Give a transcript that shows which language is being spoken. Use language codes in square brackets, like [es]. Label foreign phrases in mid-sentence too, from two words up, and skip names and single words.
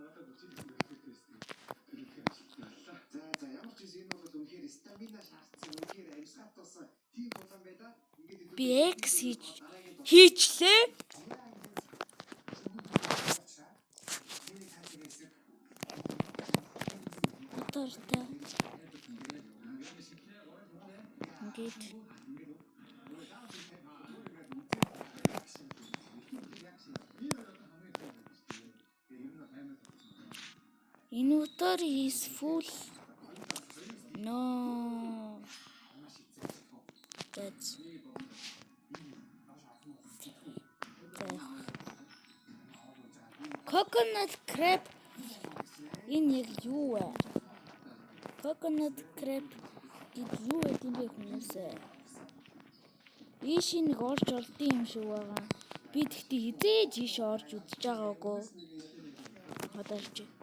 [mn] Би X хийчлээ. Мотортой. Ингээд. [en] Inventory is full. No. That's coconut crab. [mn] Энэ яг юу вэ? [en] Coconut crab [mn] гэдэг юу вэ юм бэ хүмүүсээ? Ийш нэг орж олдсон юм шиг байгаа. Би тэгтээ хизээж ийш орж үзэж байгаагүй. Хадаарч.